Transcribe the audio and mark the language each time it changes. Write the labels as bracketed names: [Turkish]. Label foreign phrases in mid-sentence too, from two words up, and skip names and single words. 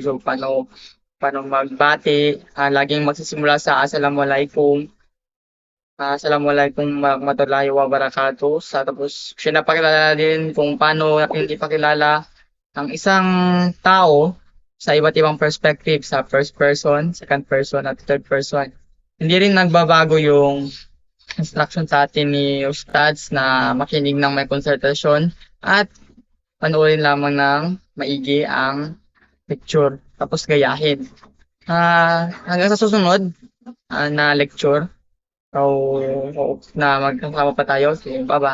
[Filipino] So, paano magbati, laging magsisimula sa Assalamualaikum. [Arabic] السلام عليكم ورحمة الله وبركاته. [Filipino] Tapos, pinapakilala din kung paano natin ipakilala ang isang tao sa iba't ibang perspective, sa [English] first person, second person, [Filipino] at [English] third person. [Filipino] Hindi rin nagbabago yung instruction sa atin ni Ustads na makinig ng may konsentrasyon at panoorin lamang ng maigi ang lecture, tapos gayahin. Hanggang sa susunod na lecture, so, hope na magkasama pa tayo.